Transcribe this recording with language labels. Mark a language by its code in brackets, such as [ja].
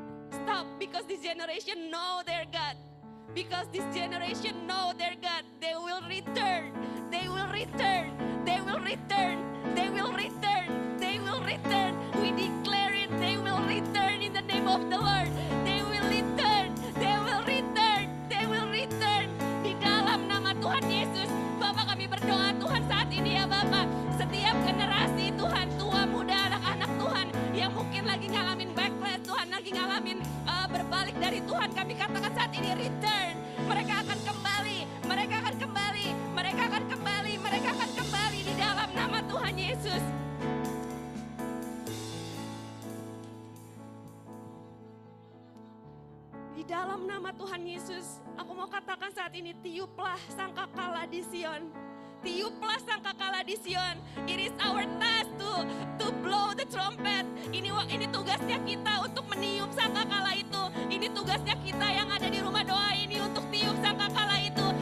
[en] Stop, because this generation know their God. Because this generation know their God. They will return. They will return. They will return. They will return. They will return. We declare it. They will return in the name of the Lord. They will return. They will return. They will return. [id] Di dalam nama Tuhan Yesus, Bapak kami berdoa Tuhan saat ini ya Bapak. Setiap generasi Tuhan, tua, muda, anak-anak Tuhan yang mungkin lagi ngalamin backlash, Tuhan lagi ngalamin berbalik dari Tuhan, kami katakan saat ini return. Mereka akan kembali, mereka akan kembali, mereka akan kembali, mereka akan kembali di dalam nama Tuhan Yesus. Di dalam nama Tuhan Yesus, aku mau katakan saat ini, tiuplah sangkakala di Sion. Tiuplah sangkakala di Sion. [en] It is our task to blow the trumpet. [id] Ini tugasnya kita untuk meniup sangkakala itu. Ini tugasnya kita yang ada di rumah doa ini untuk tiup sangkakala itu.